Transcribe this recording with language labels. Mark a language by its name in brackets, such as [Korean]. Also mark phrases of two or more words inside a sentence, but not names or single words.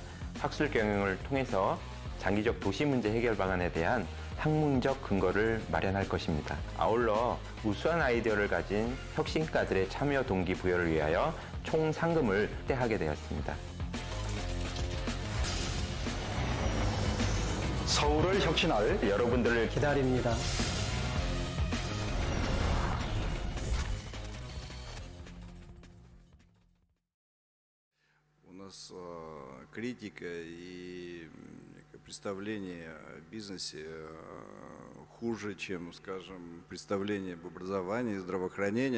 [Korean] 학술 경영을 통해서 장기적 도시 문제 해결 방안에 대한 학문적 근거를 마련할 것입니다. 아울러 우수한 아이디어를 가진 혁신가들의 참여 동기부여를 위하여 총 상금을 확대하게 되었습니다. 서울을 혁신할 여러분들을 기다립니다. [Russian] У нас критика и представление о бизнесе хуже, чем, скажем, представление об образовании и здравоохранении.